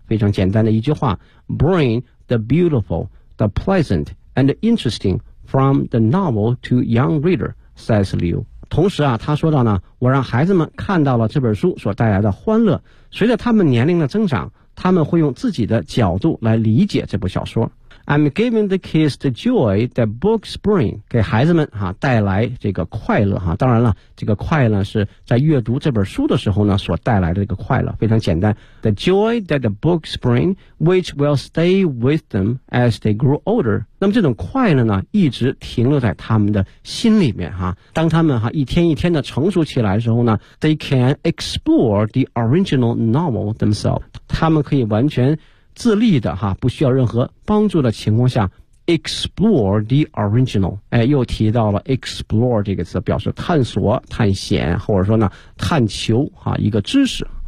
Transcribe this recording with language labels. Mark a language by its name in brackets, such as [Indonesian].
[Chinese] 非常简单的一句话 [English] Bring the beautiful, the pleasant, and the interesting from the novel to young reader, says Liu. [Chinese] 同时啊，他说到呢，我让孩子们看到了这本书所带来的欢乐。随着他们年龄的增长，他们会用自己的角度来理解这部小说。 [English] I'm giving the kids the joy that books bring. [Chinese] 给孩子们啊带来这个快乐啊。当然了，这个快乐是在阅读这本书的时候呢所带来的这个快乐。非常简单。 [English] The joy that the books bring, which will stay with them as they grow older. [Chinese] 那么这种快乐呢一直停留在他们的心里面啊。当他们啊一天一天的成熟起来的时候呢 , [English] they can explore the original novel themselves. [Chinese] 他们可以完全自立的哈，不需要任何帮助的情况下 [English] explore the original、 [Chinese] 哎、又提到了 explore 这个词表示探索探险或者说呢探求哈一个知识